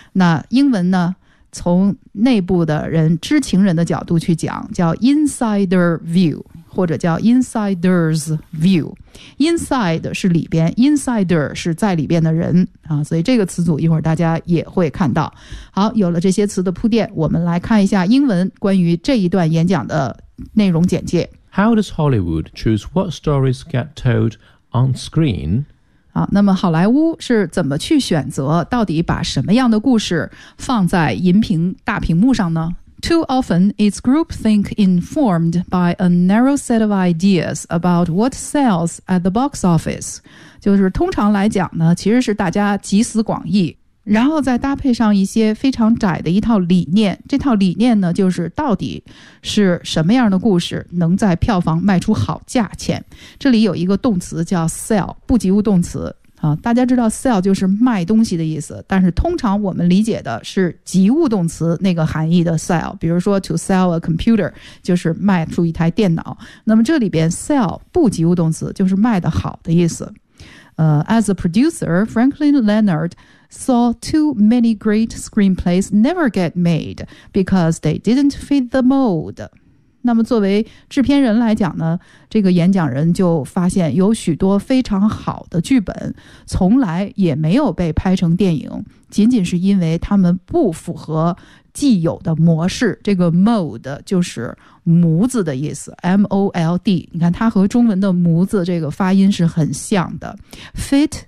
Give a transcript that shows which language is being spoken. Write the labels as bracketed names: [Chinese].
[Chinese] 那英文呢，从内部的人，知情人的角度去讲，叫 insider view。或者叫 insider's view， inside 是里边， insider 是在里边的人啊，所以这个词组一会儿大家也会看到。好，有了这些词的铺垫，我们来看一下英文关于这一段演讲的内容简介。 [English] How does Hollywood choose what stories get told on screen？ [Chinese] 好，那么好莱坞是怎么去选择到底把什么样的故事放在银屏大屏幕上呢？ [English] Too often, it's groupthink informed by a narrow set of ideas about what sells at the box office. [Chinese] 就是通常来讲呢，其实是大家集思广益，然后再搭配上一些非常窄的一套理念。这套理念呢，就是到底是什么样的故事能在票房卖出好价钱。这里有一个动词叫 sell， 不及物动词。啊，大家知道 sell 就是卖东西的意思，但是通常我们理解的是及物动词那个含义的 sell， 比如说 [English] to sell a computer [Chinese] 就是卖出一台电脑。那么这里边 sell 不及物动词就是卖的好的意思。 [English] As a producer, Franklin Leonard saw too many great screenplays never get made because they didn't fit the mold. [Chinese] 那么作为制片人来讲呢，这个演讲人就发现有许多非常好的剧本从来也没有被拍成电影，仅仅是因为他们不符合既有的模式。这个 mold 就是模子的意思， mold， 你看它和中文的模子这个发音是很像的， fit